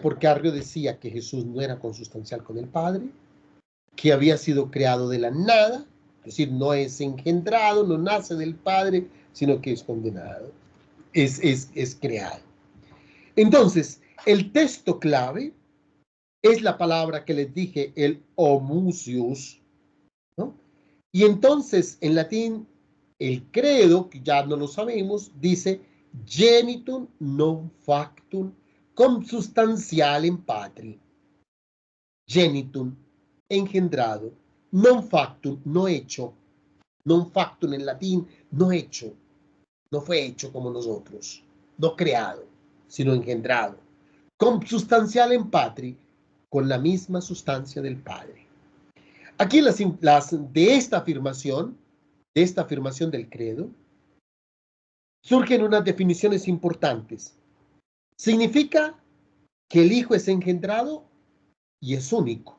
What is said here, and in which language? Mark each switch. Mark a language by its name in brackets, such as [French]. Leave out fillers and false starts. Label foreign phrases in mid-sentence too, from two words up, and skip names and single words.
[Spanish] Porque Arrio decía que Jesús no era consustancial con el Padre, que había sido creado de la nada, es decir, no es engendrado, no nace del Padre, sino que es condenado, es creado. Entonces, el texto clave es la palabra que les dije, el homucius, ¿no? Y entonces, en latín, el credo, que ya no lo sabemos, dice [Latin] genitum non factum consubstantialem patri. Genitum, engendrado, non factum, [Spanish] no hecho, [Latin] non factum [Spanish] en latín, no hecho, no fue hecho como nosotros, no creado, sino engendrado. [Latin] Consubstantialem patri, [Spanish] con la misma sustancia del Padre. Aquí de esta afirmación del credo, surgen unas definiciones importantes. Significa que el Hijo es engendrado y es único.